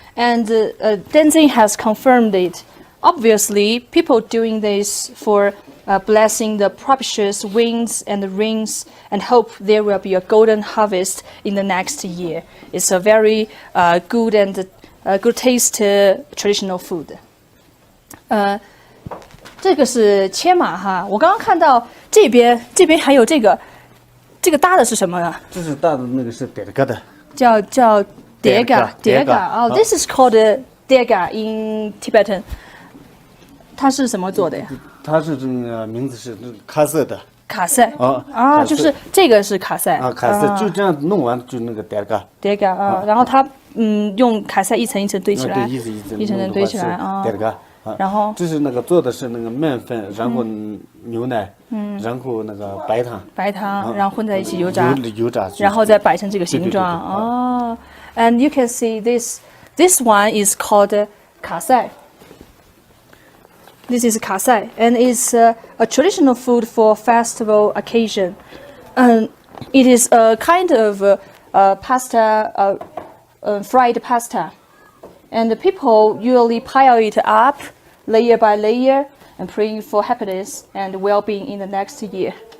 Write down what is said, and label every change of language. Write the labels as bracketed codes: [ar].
[en] And Tenzin has confirmed it. Obviously, people doing this for blessing the propitious winds and the rains and hope there will be a golden harvest in the next year. It's a very good and good taste traditional food. [zh] 这个是切马哈，我刚刚看到这边还有这个搭的是什么呢？这是搭的那个是叠嘎的，叫叠嘎。 [en] 哦 ，This is called 叠嘎 in Tibetan。 [zh] 它是什么做的呀？它是这个名字是卡塞的。卡塞就是这个是卡塞卡塞就这样弄完就那个叠嘎然后它用卡塞一层一层堆起来，对，一层堆起来叠嘎。然后这是那个做的是那个面粉，然后牛奶，然后那个白糖，然后混在一起油炸，炸，然后再摆成这个形状。 [en] 哦，and you can see this one is called 卡塞。 This is kasai, and it's a traditional food for festival occasion. It is a kind of pasta, fried pasta, and the people usually pile it up layer by layer and praying for happiness and well-being in the next year.